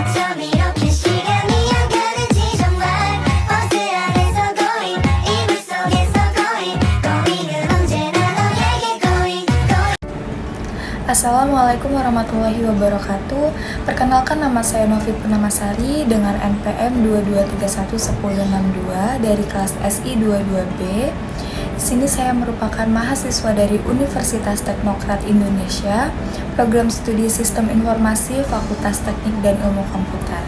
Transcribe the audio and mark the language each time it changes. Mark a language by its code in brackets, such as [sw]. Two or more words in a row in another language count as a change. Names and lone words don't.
[ko] 밤 이렇게 시간이 안 가는지 정말 버스 안에서 going 이불 속에서 going 은 언제나 너에게 going. [ar] السلام عليكم ورحمة الله وبركاته. [id] Perkenalkan, nama saya Novi Purnamasari dengan NPM 22311062 dari kelas SI 22B. Di sini saya merupakan mahasiswa dari Universitas Teknokrat Indonesia, Program Studi Sistem Informasi, Fakultas Teknik dan Ilmu Komputer.